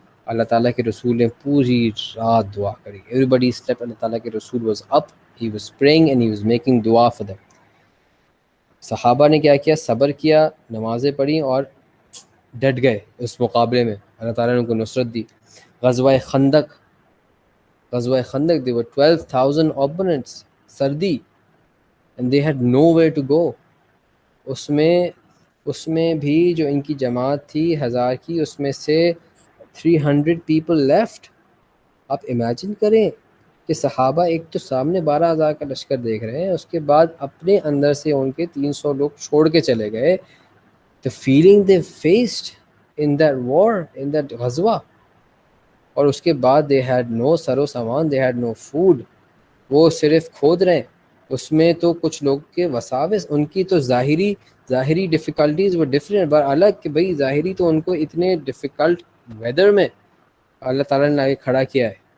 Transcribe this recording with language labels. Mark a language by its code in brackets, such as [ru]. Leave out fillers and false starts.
[ur] اللہ تعالیٰ کے رسول نے پوری رات دعا کری. [en] Everybody slept. اللہ تعالیٰ کے رسول was up, he was praying and he was making دعا for them. [ur] صحابہ نے کیا کیا؟ صبر کیا، نمازیں پڑھی اور ڈٹ گئے اس مقابلے میں. اللہ تعالیٰ نے ان کو نصرت دی. [en] غزوہ خندق there were 12,000 opponents. سردی and they had nowhere to go. [ur] اس میں بھی جو ان کی جماعت تھی 1000 کی، اس میں سے 300 [en] people left. [ur] آپ امیجن کریں کہ صحابہ ایک تو سامنے 12,000 کا لشکر دیکھ رہے ہیں، اس کے بعد اپنے اندر سے ان کے 300 لوگ چھوڑ کے چلے گئے. [en] The feeling they faced in that war, in that غزوہ. [ur] اور اس کے بعد [en] they had no سر و سامان, they had no food. [ur] وہ صرف کھود رہے ہیں. اس میں تو کچھ لوگ کے وساوس، ان کی تو ظاہری ڈیفیکلٹیز وہ ڈفرینٹ بار الگ، کہ بھئی ظاہری تو ان کو اتنے ڈیفیکلٹ ویدر میں اللہ تعالیٰ نے آگے کھڑا کیا ہے.